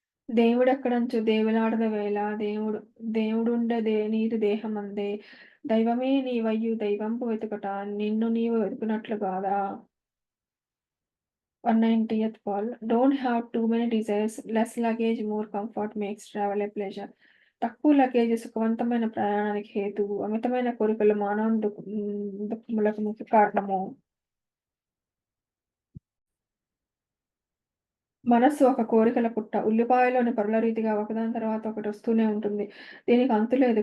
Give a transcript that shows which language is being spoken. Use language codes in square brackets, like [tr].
[te] దేవుడెక్కడంచు దేవులాడద వేళ దేవుడుండే నీదు దేహమందే. దైవమే నీవయ్యు దైవంపు వెతుకట నిన్ను నీవు వెతుకున్నట్లు గాదా. [en] 190th Paul. Don't have too many desires. Less luggage, more comfort makes travel a pleasure. [te] తక్కువ లగేజ్ సుఖవంతమైన ప్రయాణానికి హేతువు. అమితమైన కోరికలు మానవ దుఃఖములకు ముఖ్య కారణము. మనస్సు ఒక కోరికల పుట్ట. ఉల్లిపాయలోని పొరల రీతిగా ఒకదాని తర్వాత ఒకటి వస్తూనే ఉంటుంది. దీనికి అంతులేదు.